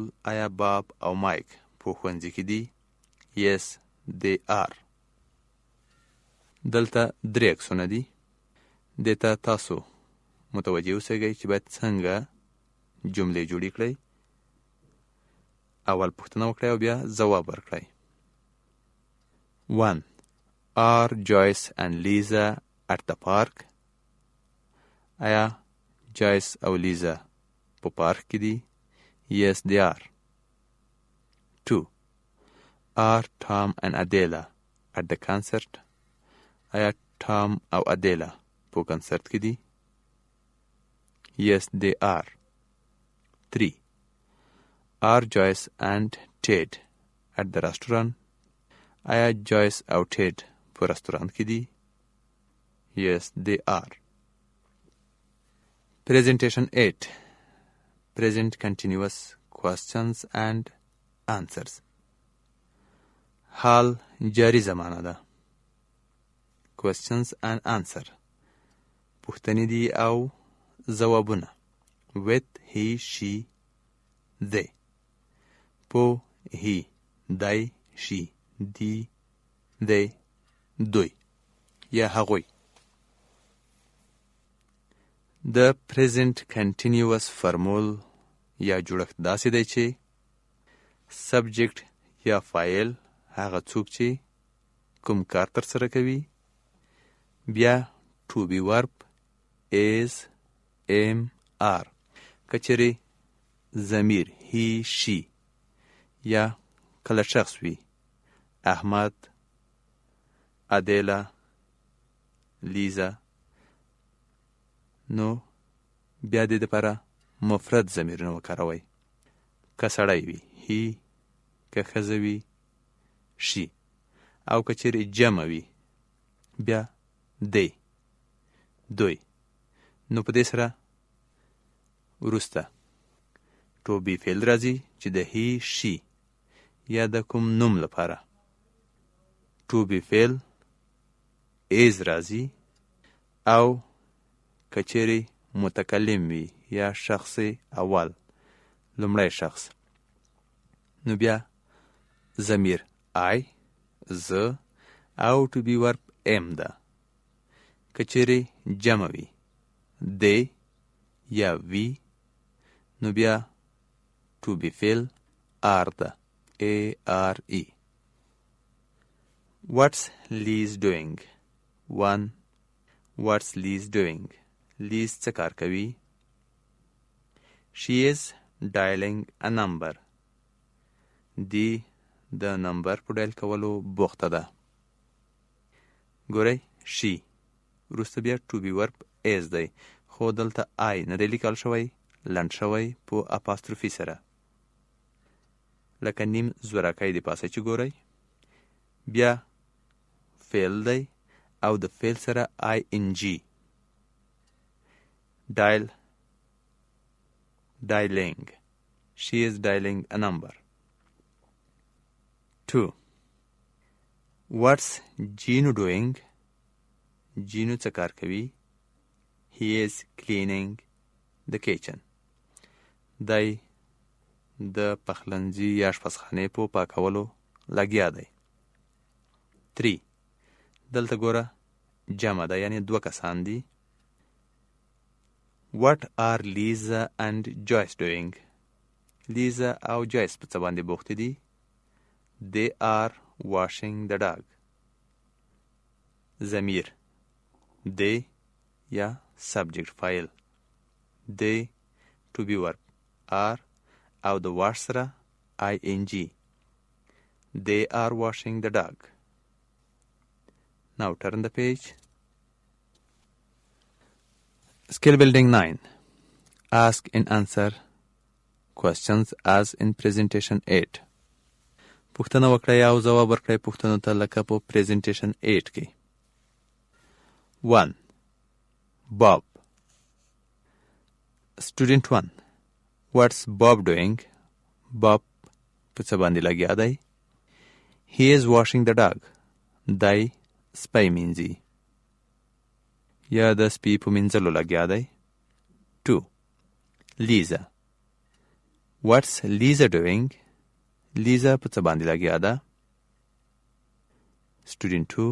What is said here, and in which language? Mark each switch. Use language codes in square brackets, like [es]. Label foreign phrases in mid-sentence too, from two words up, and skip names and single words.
[ps] آیا باب او مایک په ښوونځي کې دي؟ [en] Yes, they are. [ps] دلته 3 عکسونه دي. دته تاسو متوجه اوسئ چې باید څنګه جملې جوړې کړئ. اول پوښتنه وکړئ او بیا ځواب ورکړئ. 1. [en] Are Joyce and Lisa at the park? [ps] آیا جایس او لیزا په پارک کې دي؟ [en] Yes, they are. 2. Are Tom and Adela at the concert? [ps] آیا ټام او ادیلا په کنسرت کې دي؟ [en] Yes, they are. 3. Are Joyce and Ted at the restaurant? [ps] آیا جایس او ټیډ په رستورانت کې دي؟ [en] Yes, they are. Presentation 8. Present continuous questions and answers. [ps] حال جاری زمانه ده. [en] Questions and answer. [ps] پوښتنې دي او ځوابونه. [en] With, he, she, they. Po, he, دی, she, دی, they, [ps] دوی یا هغوی. د [en] present continuous [ps] فرمول یا جوړښت داسې دی چې subject یا فاعل هغه څوک چې کوم کار ترسره کوي، بیا [en] to be verb is, am, are. [ps] کچری ضمیر [en] he, she [ps] یا کله شخص وي احمد، ادیلا، لیزا، نو بیا دې دپاره مفرد ضمیرونه وکاروئ. که سړی وي he، که ښځه وي she، او که چیرې جمع وي بیا they، دوی. نو په دې سره وروسته [en] to be [ps] فعل راځي چې د [en] he، she [ps] یا د کوم نوم لپاره. [en] to be [ps] فعل is راځي، او کچری متکلم وي یا شخص اول لومړی شخص، نو بیا ضمیر I، زه، او [en] to be verb am [ps] ده. کچری جمع وي they یا we، نو بیا [en] to be [ps] فعل are ده. [en] A-R-E. What's Liz doing? 1. What's Liz doing? Liz [ps] څه کار کوي؟ [en] She is dialing a number. [ps] دی د نمبر په ډایل کولو بوخته ده. ګورئ she وروسته بیا [en] to be verb is [ps] دی، خو دلته I نه دی لیکل شوی، لنډ شوی په اپاستروفي سره، لکه نیم زورکی دی پاسه چې ګورئ. بیا فعل دی او د فعل سره ING. [en] ډایل dialing. She is dialing a number. 2. What's Gino doing? [ps] Gino څه کار کوي؟ [en] He is cleaning the kitchen. [ps] دی د پخلنځي یا اشپزخانې په پاکولو لګیا دی. 3. دلته ګوره جمع ده، یعنی 2 کسان دي. [en] What are Lisa and Joyce doing? [ps] Lisa او Joyce په څه باندې بوخت دي؟ [en] They are washing the dog. ضمیر they یا subject file. They to be verb are [ps] او د [en] wash سره ing. They are washing the dog. Now turn the page. Skill building 9. Ask and answer questions as in presentation 8. [ps] پوښتنه وکړئ او ځواب ورکړئ پوښتنو ته لکه په presentation 8 کې. [en] 1. Bob. Student 1. What's Bob doing? Bob [ps] په څه باندې لګیا دی؟ [en] He is washing the dog. [ps] دی سپی مینځي یا د سپي په مینځلو لګیا دی. 2. [en] Lisa. What's Lisa doing? [ps] Lisa په څه باندې لګیا ده؟ Student 2.